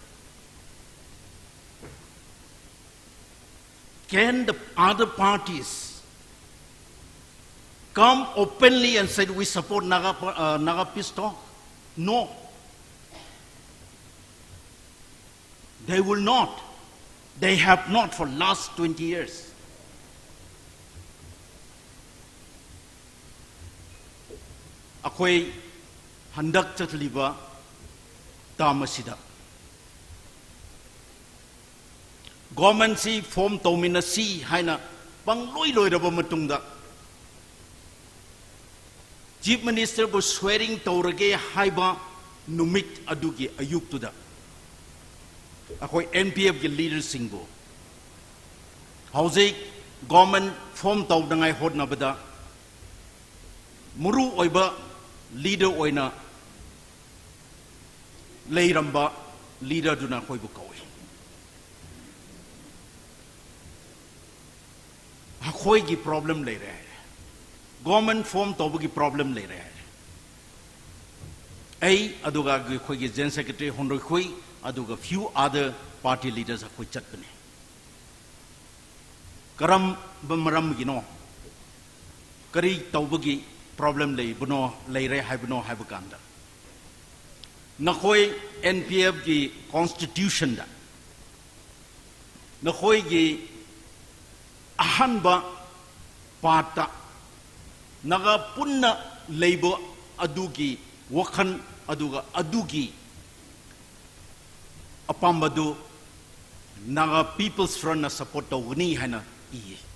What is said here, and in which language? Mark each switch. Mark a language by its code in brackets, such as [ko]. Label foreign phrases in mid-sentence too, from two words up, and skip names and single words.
[en] Can the other parties come openly and say we support Naga peace talk? No. They will not. They have not for last 20 years. [mni] Akwai handak chatliba tamasida. Government si form tomina si haina bang loi raba matungda. [en] Chief Minister was swearing [mni] taurage haiba numit adugi ayuk tuda. Akwai NPF ki leaders singbo. Hauzik [en] government form [mni] taw dangai hot na bada. Muru oiba leader oina leiramba leader duna khoi bu kawi. Akhoi ki problem le rahe. [en] Government form [mni] taw ki problem le rahe. Ai aduga khoi ki [en] General Secretary [mni] Honroi khoi aduga [en] few other party leaders [mni] akhoi chatpane. Karam bamaram gino. Kari tawbagi problem lay buno lay re hai buno hai bukanda. Nakhoi NPF ki constitution da. Nakhoi ki ahanba pata naga punna labor adugi wakhan aduga adugi apambadu naga People's Front na support tawni hana iye.